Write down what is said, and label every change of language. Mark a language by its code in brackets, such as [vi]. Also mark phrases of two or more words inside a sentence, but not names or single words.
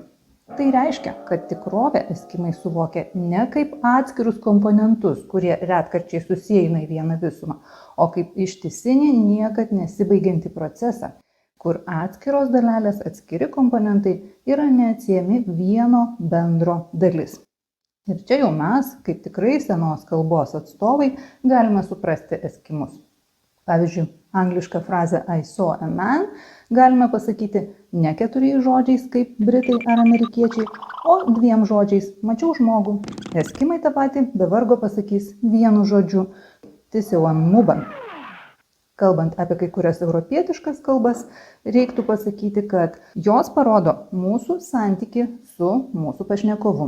[lt] Tai reiškia, kad tikrovę eskimai suvokia ne kaip atskirus komponentus, kurie retkarčiai susieina į vieną visumą, o kaip ištisinį niekad nesibaigiantį procesą, kur atskiros dalelės, atskiri komponentai yra neatsiejami vieno bendro dalis. Ir čia jau mes, kaip tikrai senos kalbos atstovai, galime suprasti eskimus. Pavyzdžiui, anglišką frazę [en] "I saw a man" [lt] galime pasakyti ne 4 žodžiais, kaip britai ar amerikiečiai, o 2 žodžiais "mačiau žmogų". Eskimai tą patį be vargo pasakys vienu žodžiu "tisiuanmuban". Kalbant apie kai kurias europietiškas kalbas, reiktų pasakyti, kad jos parodo mūsų santykį su mūsų pašnekovu.